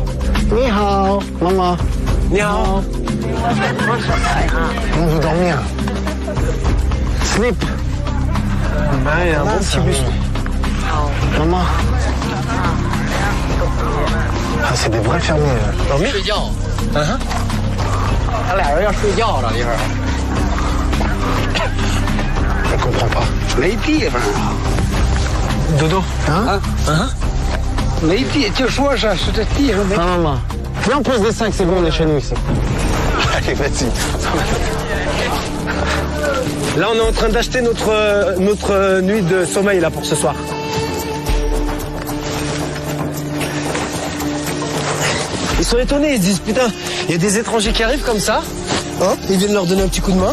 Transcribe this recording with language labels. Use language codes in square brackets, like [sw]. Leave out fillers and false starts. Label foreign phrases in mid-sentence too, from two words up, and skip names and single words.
[zh] 你好, [fr] maman. [zh] 你好. [fr] On veut dormir. Sleep. Il y a un bon petit buste. Maman. Ah, c'est des vrais fermiers. Dormir? [zh] 睡觉。他俩人要睡觉了一会儿。 [fr] Je comprends pas. [zh] 没地方啊。 [fr] Dodo. Hein? [zh] 没地，就说是这地上没。 [fr] Maman. Viens, on pose des 5, c'est bon, on est chez nous ici. Allez, vas-y. Là, on est en train d'acheter notre nuit de sommeil là pour ce soir. Ils sont étonnés, ils se disent putain, il y a des étrangers qui arrivent comme ça, hein, ils viennent leur donner un petit coup de main.